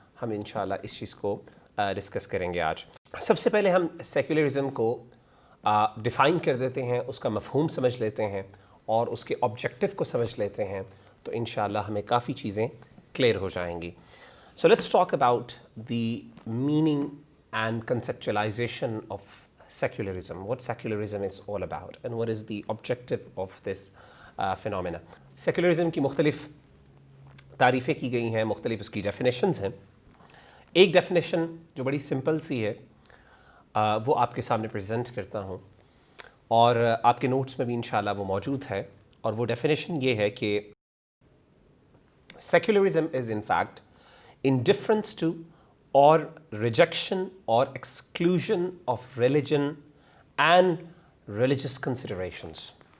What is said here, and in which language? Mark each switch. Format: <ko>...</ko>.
<hi>हम इंशाल्लाह इस चीज़ को डिस्कस करेंगे आज। सबसे पहले हम सेक्युलरिज़म को डिफ़ाइन कर देते हैं, उसका मफ़हूम समझ लेते हैं और उसके ऑब्जेक्टिव को समझ लेते हैं, तो इंशाल्लाह हमें काफ़ी चीज़ें क्लियर हो जाएंगी।</hi> <en>So let's talk about the meaning and conceptualization of secularism, what secularism is all about and what is the objective of this phenomena.</en> <hi>Secularism की मुख्तलिफ तारीफ़ें की गई हैं, मुख्तलिफ उसकी डेफिनेशंस हैं। एक डेफिनेशन जो बड़ी सिंपल सी है वो आपके सामने प्रेजेंट करता हूँ और आपके नोट्स में भी इंशाल्लाह वो मौजूद है, और वो डेफिनेशन ये है कि secularism</hi> <en>Is in fact indifference to or rejection or exclusion of religion and religious considerations.</en>